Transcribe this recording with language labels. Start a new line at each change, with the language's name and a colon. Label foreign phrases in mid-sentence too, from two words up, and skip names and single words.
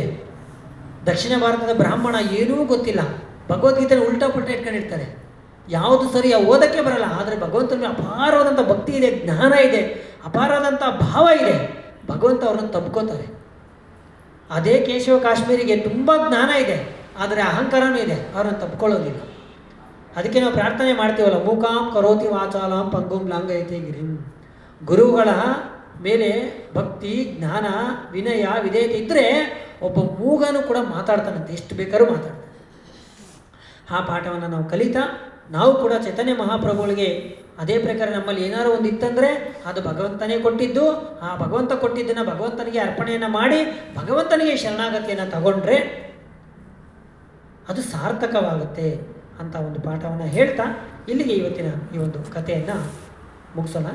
Kannada: ದಕ್ಷಿಣ ಭಾರತದ ಬ್ರಾಹ್ಮಣ ಏನೂ ಗೊತ್ತಿಲ್ಲ, ಭಗವದ್ಗೀತೆನ ಉಲ್ಟಾ ಪುಲ್ಟಾ ಇಟ್ಕೊಂಡಿರ್ತಾರೆ, ಯಾವುದು ಸರಿ ಓದಕ್ಕೆ ಬರಲ್ಲ. ಆದರೆ ಭಗವಂತನಿಗೆ ಅಪಾರವಾದಂಥ ಭಕ್ತಿ ಇದೆ, ಜ್ಞಾನ ಇದೆ, ಅಪಾರವಾದಂಥ ಭಾವ ಇದೆ. ಭಗವಂತ ಅವ್ರನ್ನ ತಬ್ಕೋತಾರೆ. ಅದೇ ಕೇಶವ ಕಾಶ್ಮೀರಿಗೆ ತುಂಬ ಜ್ಞಾನ ಇದೆ, ಆದರೆ ಅಹಂಕಾರನೂ ಇದೆ, ಅವ್ರನ್ನ ತಪ್ಕೊಳ್ಳೋದಿಲ್ಲ. ಅದಕ್ಕೆ ನಾವು ಪ್ರಾರ್ಥನೆ ಮಾಡ್ತೀವಲ್ಲ,
Sanskrit: ಮೂಕಾಂ ಕರೋತಿ ವಾಚಾಲಂ ಪಂಗುಂ ಲಾಂಗಯತೆ ಗಿರಿಂ.
Kannada: ಗುರುಗಳ ಮೇಲೆ ಭಕ್ತಿ, ಜ್ಞಾನ, ವಿನಯ, ವಿಧೇಯತೆ ಇದ್ದರೆ ಒಬ್ಬ ಮೂಗನೂ ಕೂಡ ಮಾತಾಡ್ತಾನಂತೆ, ಎಷ್ಟು ಬೇಕಾದ್ರೂ ಮಾತಾಡ್ತಾನೆ. ಆ ಪಾಠವನ್ನು ನಾವು ಕಲಿತಾ ನಾವು ಕೂಡ ಚೈತನ್ಯ ಮಹಾಪ್ರಭುಗಳಿಗೆ ಅದೇ ಪ್ರಕಾರ ನಮ್ಮಲ್ಲಿ ಏನಾದ್ರು ಒಂದು ಇತ್ತಂದರೆ ಅದು ಭಗವಂತನೇ ಕೊಟ್ಟಿದ್ದು, ಆ ಭಗವಂತ ಕೊಟ್ಟಿದ್ದನ್ನು ಭಗವಂತನಿಗೆ ಅರ್ಪಣೆಯನ್ನು ಮಾಡಿ ಭಗವಂತನಿಗೆ ಶರಣಾಗತಿಯನ್ನು ತಗೊಂಡ್ರೆ ಅದು ಸಾರ್ಥಕವಾಗುತ್ತೆ ಅಂತ ಒಂದು ಪಾಠವನ್ನು ಹೇಳ್ತಾ ಇಲ್ಲಿಗೆ ಇವತ್ತಿನ ಈ ಒಂದು ಕಥೆಯನ್ನು ಮುಗಿಸೋಣ.